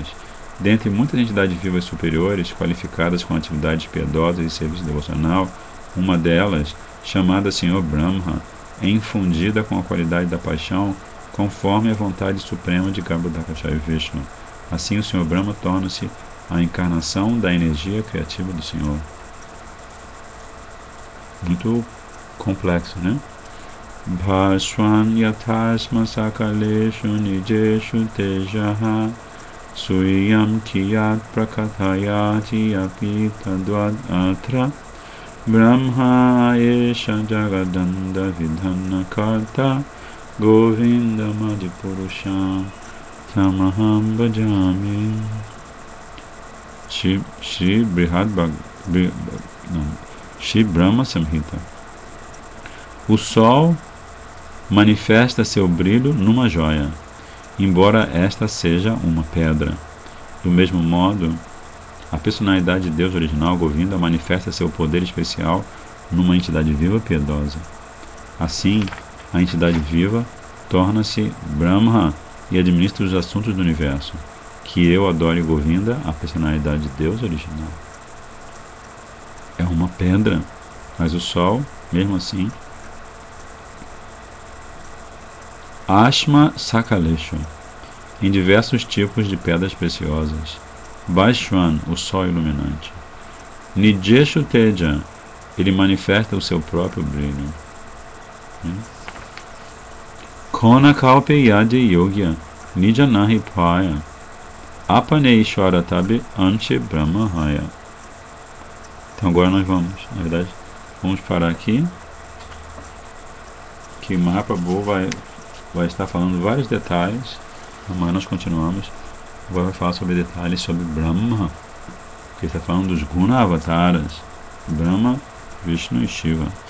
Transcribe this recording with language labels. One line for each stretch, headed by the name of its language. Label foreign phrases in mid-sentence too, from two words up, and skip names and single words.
Portuguese: Dentre muitas entidades vivas superiores, qualificadas com atividades piedosas e serviço devocional, uma delas, chamada Senhor Brahma, é infundida com a qualidade da paixão, conforme a vontade suprema de Garbhodakashayi Vishnu. Assim, o Senhor Brahma torna-se a encarnação da energia criativa do Senhor. Muito complexo, né?
Sanskrit: भास्वान् यथाश्म सकलेषु निजेषु तेजः स्वीयं कियत् प्रकटयति अपि तद्वद् अत्र ब्रह्मा एष जगदण्ड विधान कर्ता गोविन्दम् आदिपुरुषं तमहं भजामि.
Portuguese: Shri Brahma Samhita. O sol manifesta seu brilho numa joia, embora esta seja uma pedra. Do mesmo modo, a personalidade de Deus original, Govinda, manifesta seu poder especial numa entidade viva piedosa. Assim, a entidade viva torna-se Brahma e administra os assuntos do universo. Que eu adore Govinda, a personalidade de Deus original. É uma pedra, mas o sol, mesmo assim,
Sanskrit: अश्म सकलेषु,
Portuguese: em diversos tipos de pedras preciosas. Vaishwan, o sol iluminante.
Sanskrit: निजेषु तेजः,
Portuguese: ele manifesta o seu próprio brilho.
Bangla: কোন কল্পে যদি যোগ্য, জীব নাহি পায়, আপনে ঈশ্বর তবে অংশে ব্রহ্মা হয়.
Portuguese: Então agora nós vamos parar aqui, que Mahaprabhu vai estar falando vários detalhes. Amanhã nós continuamos. Agora vai falar sobre detalhes sobre Brahma, que está falando dos Guna Avataras, Brahma, Vishnu e Shiva.